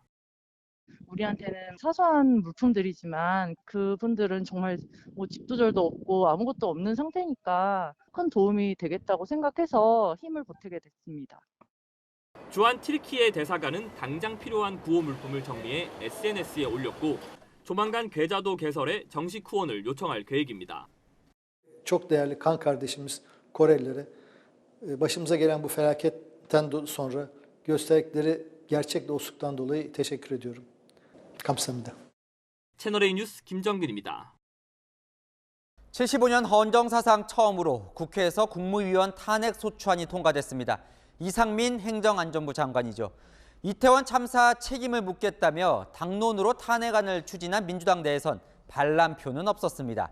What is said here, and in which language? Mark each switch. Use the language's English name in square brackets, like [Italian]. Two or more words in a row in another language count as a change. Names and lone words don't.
[Korean] 우리한테는 사소한 물품들이지만 그분들은 정말 집도절도 없고 아무것도 없는 상태니까 큰 도움이 되겠다고 생각해서 힘을 보태게 됐습니다. 주한 튀르키예 대사관은 당장 필요한 구호 물품을 정리해 SNS에 올렸고 조만간 계좌도 개설해 정식 후원을 요청할 계획입니다. [Turkish] Çok değerli kan kardeşimiz Korelilere başımıza gelen bu felaketten sonra gösterdikleri gerçek dostluktan dolayı teşekkür ediyorum. [Korean] 감사합니다. 채널A 뉴스 김정근입니다. 75년 헌정사상 처음으로 국회에서 국무위원 탄핵 소추안이 통과됐습니다. 이상민 행정안전부 장관이죠. 이태원 참사 책임을 묻겠다며 당론으로 탄핵안을 추진한 민주당 내에선 반란표는 없었습니다.